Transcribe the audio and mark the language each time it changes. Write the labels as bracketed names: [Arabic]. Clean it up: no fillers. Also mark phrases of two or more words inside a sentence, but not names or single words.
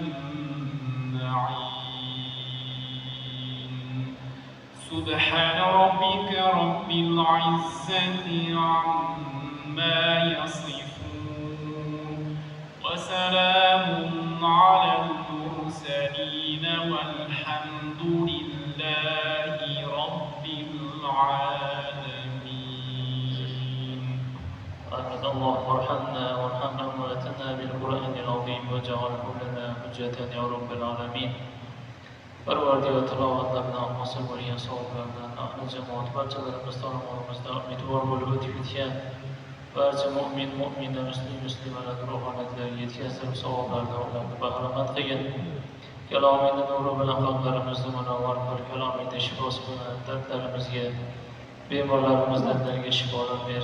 [Arabic] معين سبحان ربك رب العزة عما يصفون وسلام على المرسلين والحمد لله رب العالمين. آمين. اللهم ارحمنا وارحمنا واتنا بالقرآن العظيم واجعله لنا حجة يا رب العالمين. [Uzbek] Parvardigar tilovatlardan hosil bo'lgan savoblardan ahli jamoat barchalarimiz tomonidan umidvor bo'lib o'tib ketgan barcha mo'min, mu'mina, muslimalar ruh holatlariga yetkazib savoblardan ularni bahramand qilgin. Kalomingni nuri bilan qalblarimizni munavvar qil, kalomingni shifosi bilan dardlarimizga, bemorlarimizdan dardlariga shifolar ber.